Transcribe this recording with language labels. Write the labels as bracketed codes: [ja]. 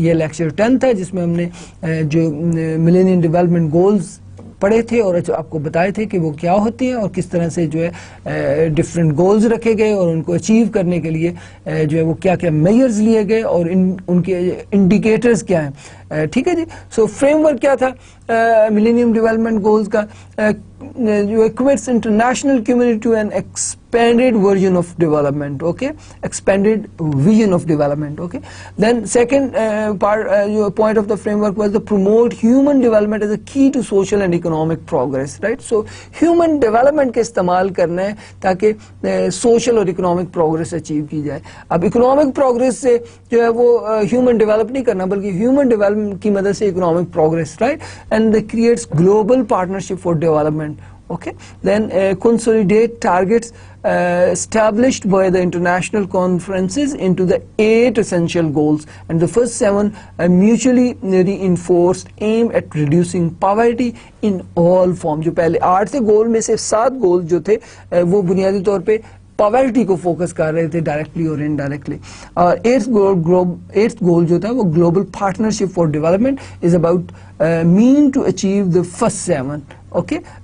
[hi] ये लेक्चर 10 था जिसमें हमने जो मिलेनियम डेवलपमेंट गोल्स पढ़े थे और आपको बताए थे कि वो क्या होती हैं और किस तरह से जो है डिफरेंट गोल्स रखे गए और उनको अचीव करने के लिए जो है वो क्या क्या मेजर्स लिए गए और उनके इंडिकेटर्स क्या हैं. ठीक है जी. सो फ्रेमवर्क क्या था मिलेनियम डेवलपमेंट गोल्स का, जो equates international community to N expanded version of development. [en] Okay, expanded vision of development. Okay, then second point of the framework was to promote human development as a key to social and economic progress. [hi] Right, so human development के इस्तेमाल करना है ताकि social और economic progress achieve की जाए. अब economic progress से जो है वो human develop नहीं करना बल्कि human development की मदद से economic progress, right, [en] and that creates global partnership for development. Okay, then consolidate targets established by the international conferences into the 8 essential goals, and the first 7 mutually reinforced aim at reducing poverty in all forms. [hi] जो पहले 8 थे गोल में से 7 गोल जो थे वो बुनियादी तौर पे पॉवर्टी को फोकस कर रहे थे डायरेक्टली और इनडायरेक्टली. और 8th गोल जो था वो [en] Global partnership for development is about mean to achieve the first 7. Okay,